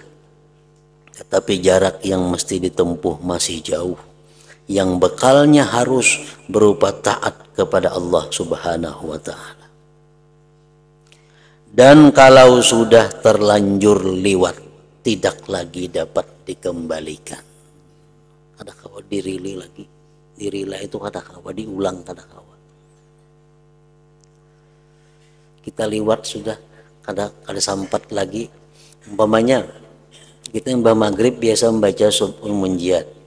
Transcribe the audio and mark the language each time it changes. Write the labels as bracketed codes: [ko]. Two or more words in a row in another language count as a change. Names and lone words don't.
[id] Tetapi jarak yang mesti ditempuh masih jauh. Yang bekalnya harus berupa taat kepada Allah Subhanahu wa ta'ala. Dan kalau sudah terlanjur liwat, tidak lagi dapat dikembalikan. [bjn] Kada kawa dirili lagi. Dirila itu kada kawa diulang, kada kawa. Kita liwat sudah kada sampat lagi. [id] Umpamanya kita yang maghrib biasa membaca [ar] سبل المنجيات.